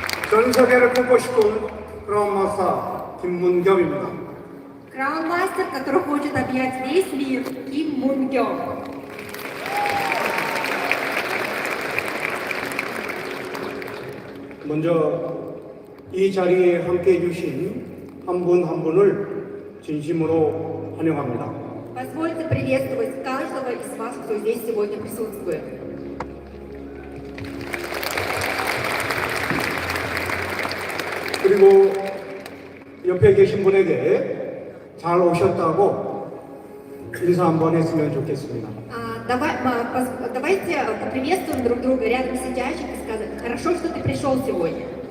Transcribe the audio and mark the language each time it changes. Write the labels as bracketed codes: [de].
[ko] 전 세계를 보고 싶은 그라운드마스터 김문겸입니다. [ru] Граундмастер, который хочет объять весь мир, Ким Мунгём. [ko] 먼저 이 자리에 함께해 주신 한 분 한 분을 진심으로 환영합니다. [ru] Позвольте приветствовать каждого из вас, кто здесь сегодня присутствует. [ko] 그리고 옆에 계신 분에게 잘 오셨다고 인사 한번 했으면 좋겠습니다. [ru] Давайте поприветствуем друг друга рядом сидящих и сказать: хорошо, что ты пришел сегодня.